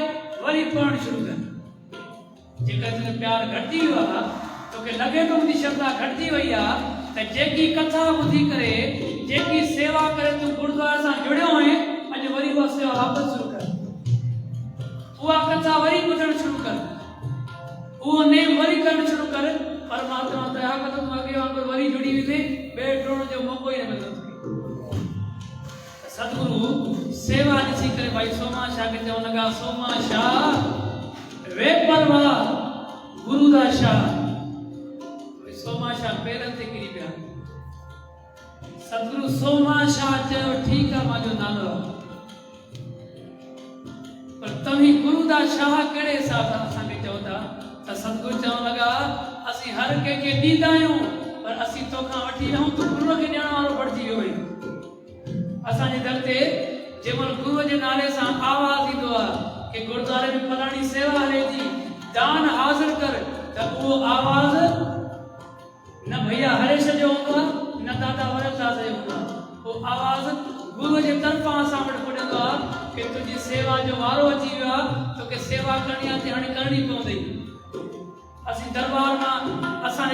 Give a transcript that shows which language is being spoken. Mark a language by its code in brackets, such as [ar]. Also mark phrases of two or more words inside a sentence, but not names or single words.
[sd] वरी पढ़णु शुरू कर जेकर तुंहिंजो प्यार घटिजी वियो आहे तोखे लॻे थो मुंहिंजी श्रद्धा घटिजी वई आहे त जेकी कथा ॿुधी करे जेकी सेवा करे तूं गुरुद्वारे सां जुड़ियो आहीं अॼु वरी उहा सेवा वापसि शुरू कर उहा कथा वरी ॿुधणु शुरू कर उहो नेम वरी करणु शुरू कर परमात्मा दया कंदो तूं अॻे वांगुरु वरी जुड़ी वेंदे ॿिए टोड़ जो मौक़ो ई न मिलंदो सतगुरु सेवा ॾिसी करे भाई सोमा शाह खे चवण लॻा सोमा शाह वे परवाह गुरु दा शाह सोमा शाह पेरनि ते किरी पिया सतगुरु सोमा शाह चयो ठीकु आहे मुंहिंजो नालो आहे पर तव्हीं गुरु दा शाह कहिड़े हिसाब सां असांखे चओ था त सतगुरु चवण लॻा असीं हर कंहिंखे ॾींदा आहियूं पर असीं तोखां वठी रहूं तूं गुरूअ खे ॾियण वारो बणिजी वियो आहीं असांजे दर ते जंहिंमहिल गुरूअ जे नाले सां आवाज़ ईंदो आहे कि गुरुद्वारे में फलाणी सेवा हले थी दान हाज़िर कर त उहो आवाज़ न भैया हरेश जो हूंदो आहे न दादा वरदास जो हूंदो आहे उहो आवाज़ गुरूअ जे तरफ़ां असां वटि पुॼंदो आहे कि तुंहिंजी सेवा जो वारो अची वियो आहे तोखे सेवा करणी आहे त हाणे करणी पवंदी असीं दरबार मां असांजे